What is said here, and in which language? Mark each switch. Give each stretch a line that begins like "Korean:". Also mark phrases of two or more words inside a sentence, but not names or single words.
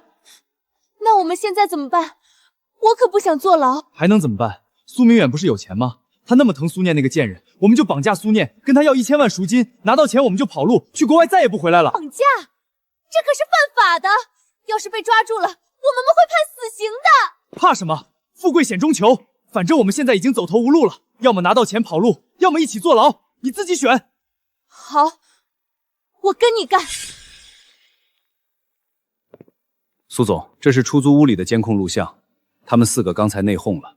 Chinese: 那我們現在怎麼辦？我可不想坐牢。還能怎么辦？蘇明遠不是有錢嗎？他那麼疼蘇念那個賤人，我們就綁架蘇念，跟他要1000萬贖金，拿到錢我們就跑路，去國外再也不回來了。綁架？這可是犯法的，要是被抓住了，我们會判死刑的。怕什麼？富貴險中求，反正我們現在已經走投無路了，要麼拿到錢跑路，要麼一起坐牢，你自己選。好，我跟你幹。蘇總，這是出租屋裡的監控錄像，他們4個剛才內訌了。